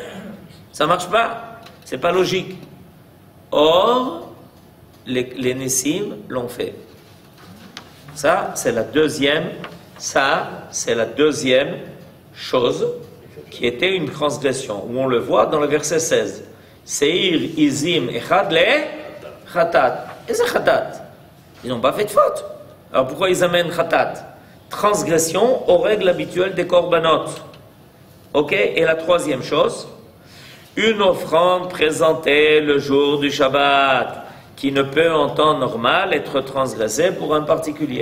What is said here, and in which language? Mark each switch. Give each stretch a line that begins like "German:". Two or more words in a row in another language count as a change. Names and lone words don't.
French: Ça ne marche pas. Ce n'est pas logique. Or, les Nessim l'ont fait. Ça, c'est la deuxième chose qui était une transgression, où on le voit dans le verset 16.
Hebrew: שעיר עזים אחד לחטאת.
French: Et c'est khatat. Ils n'ont pas fait de faute. Alors pourquoi ils amènent khatat? Transgression aux règles habituelles des korbanot. Ok? Et la troisième chose, une offrande présentée le jour du Shabbat, qui ne peut en temps normal être transgressée pour un particulier.